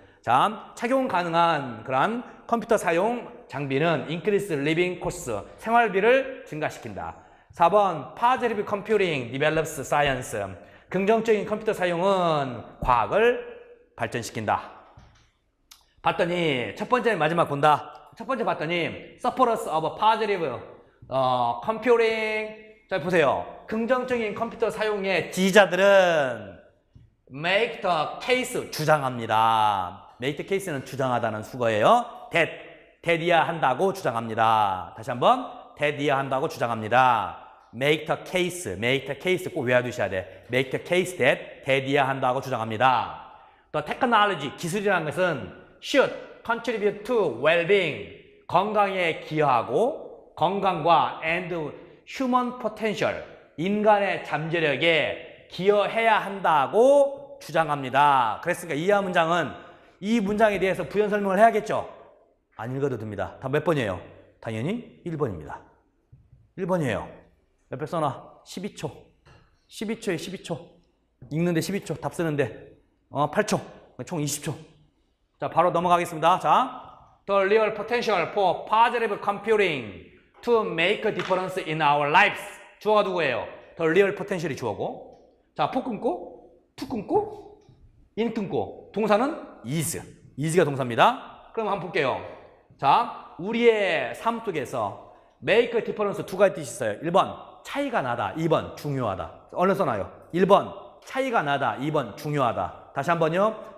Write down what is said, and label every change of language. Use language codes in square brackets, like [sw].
[ko] 자, 착용 가능한 그런 컴퓨터 사용 장비는 [en] increase living cost, [ko] 생활비를 증가시킨다. 4번 [en] positive computing develops science. [ko] 긍정적인 컴퓨터 사용은 과학을 발전시킨다. 봤더니 첫 번째 마지막 본다. 첫 번째 봤더니 [en] supporters of positive computing. [ko] 자, 보세요. 긍정적인 컴퓨터 사용의 지지자들은 [en] make the case [ko] 주장합니다. make the case는 주장하다는 수거예요. that이야 한다고 주장합니다. 다시 한번 that이야 한다고 주장합니다. make the case 꼭 외워두셔야 돼. make the case that이야 한다고 주장합니다. 또 technology 기술이라는 것은 [en] should contribute to well-being [ko] 건강에 기여하고 건강과 [en] and human potential [ko] 인간의 잠재력에 기여해야 한다고 주장합니다. 그랬으니까 이하 문장은 이 문장에 대해서 부연 설명을 해야겠죠? 안 읽어도 됩니다. 다 몇 번이에요? 당연히 1번입니다. 1번이에요. 몇 배 써놔? 12초. 12초에 12초. 읽는데 12초. 답 쓰는데 8초. 총 20초. 자, 바로 넘어가겠습니다. [en] 자, The real potential for positive computing to make a difference in our lives. [ko] 주어가 누구예요? [en] The real potential이 [ko] 주어고. 자, 포 끊고, 투 끊고, 인 끊고. 동사는 is. is가 동사입니다. 그럼 한번 볼게요. 자, 우리의 삶 속에서 [en] make a difference [ko] 두 가지 뜻이 있어요. 1번, 차이가 나다. 2번, 중요하다. 얼른 써놔요. 1번, 차이가 나다. 2번, 중요하다. 다시 한번요.